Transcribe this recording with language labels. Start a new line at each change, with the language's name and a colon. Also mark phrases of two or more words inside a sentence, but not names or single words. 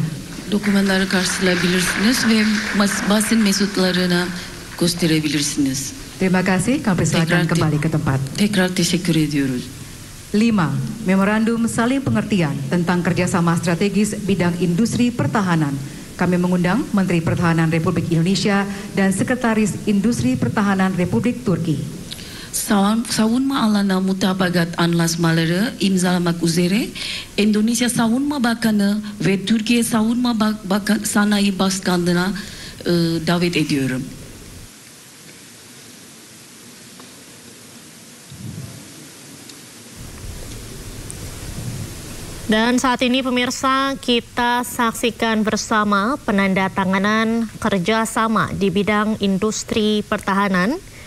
Turkish: Dokümanları karşılayabilirsiniz ve basın mensuplarına gösterebilirsiniz.
Indonesian: Terima kasih, kami persilakan kembali ke tempat.
Turkish: Tekrar teşekkür ediyoruz.
Indonesian: 5. Memorandum saling pengertian tentang kerjasama strategis bidang industri pertahanan. Kami mengundang Menteri Pertahanan Republik Indonesia dan Sekretaris Industri Pertahanan Republik Turki.
Turkish: Savunma alanı mutabakat anlaşmaları imzalamak üzere Endonezya Savunma Bakanı ve Türkiye Savunma Sanayi Başkanlığı'na davet ediyorum.
Indonesian: Dan saat ini pemirsa, kita saksikan bersama penandatanganan kerjasama di bidang industri pertahanan.